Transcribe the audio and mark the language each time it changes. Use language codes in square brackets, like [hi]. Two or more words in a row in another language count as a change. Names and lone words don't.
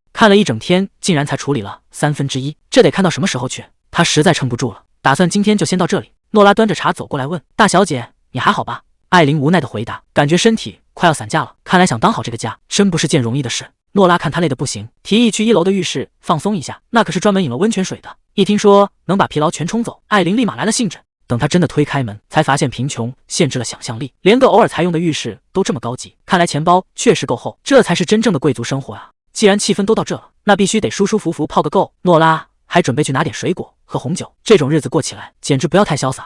[zh] 看了一整天，竟然才處理了1/3，這得看到什麼時候去？他實在撐不住了，打算今天就先到這裡。諾拉端着茶走過來問：“大小姐，你還好吧？” 艾琳無奈的回答，感覺身體快要散架了，看來想當好這個家真不是件容易的事。諾拉看他累得不行，提議去1樓的浴室放鬆一下，那可是專門飲了溫泉水的，一聽說能把疲勞全沖走，艾琳立馬來了興致。等他真的推開門，才發現貧窮限制了想象力，連個偶爾才用的浴室都這麼高級，看來錢包確實夠厚，這才是真正的貴族生活啊！既然氣氛都到這了，那必須得舒舒服服泡個夠。諾拉還準備去拿點水果和紅酒，這種日子過起來簡直不要太瀟灑。